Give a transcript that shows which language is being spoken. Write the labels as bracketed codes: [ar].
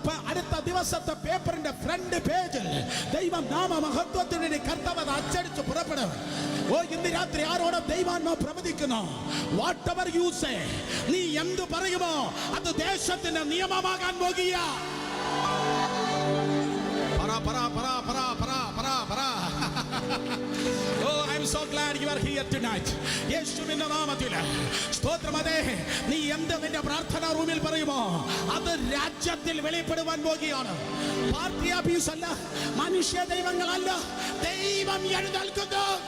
[ml] അടുത്ത ദിവസത്തെ പേപ്പറിന്റെ ഫ്രണ്ട് പേജിൽ ദൈവം നാമ മഹത്വത്തിന് കർത്താവ് അച്ചടിച്ച് പുറപ്പെടും. ഓ ഇന്ന് രാത്രി ആരോടും ദൈവാത്മാവ് പ്രവചിക്കുന്നു. [en] whatever you say, [ml] നീ എന്ത് പറയുമോ അത് ദേശത്തിന്റെ നിയമമാകാൻ പോകുക. [en] Oh, I'm so glad you are here tonight. [ml] യേശുവിന്റെ നാമത്തിൽ സ്തോത്രം. അതെ, നീ എന്ത് നിന്റെ പ്രാർത്ഥനാ റൂമിൽ പറയുമോ അത് രാജ്യത്തിൽ വെളിപ്പെടുവാൻ പോകുകയാണ്. പാർട്ടി ഓഫീസ് അല്ല, മനുഷ്യ ദൈവങ്ങളല്ല, ദൈവം എഴുന്നേൽക്കുന്നു.